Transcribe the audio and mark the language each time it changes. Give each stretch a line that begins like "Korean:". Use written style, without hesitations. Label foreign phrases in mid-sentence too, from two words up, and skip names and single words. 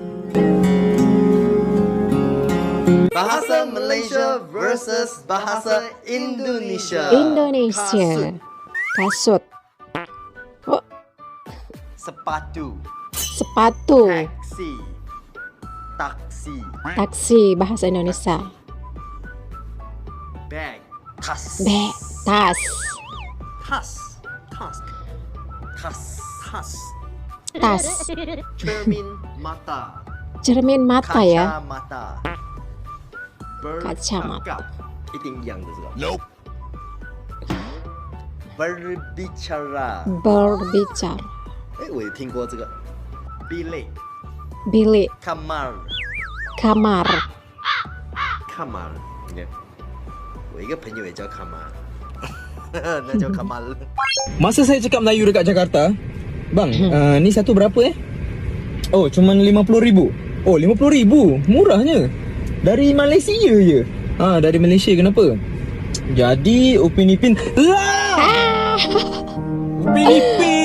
Malay: Bahasa Malaysia versus bahasa Indonesia. Kasut. Oh,
Indonesian: Sepatu. sepatu. Taksi. Taksi bahasa Indonesia. Bag. Tas. Bag, tas. Tas. Tas. Tas. Tas. Tas.
Malay: Cermin mata. Cermin mata ya.
Indonesian: Kacamata. Kacamata.
Chinese: 一定一样的是吧 ？Nope. Berbicara.
Malay: Berbicara.
Chinese: 我也听过这个。Bilik.
Malay: Bilik.
Indonesian: Kamar. Kamar. Kamar.
Chinese: 你看，我一个朋友也叫 Kamar. 那叫 Kamal.
Malay: Masa saya cakap Melayu dekat Jakarta, bang, ni satu berapa Oh, cuman 50,000. Oh, 50,000, murahnya. Dari Malaysia je. Dari Malaysia kenapa? Jadi Upin Ipin. Upin Ipin.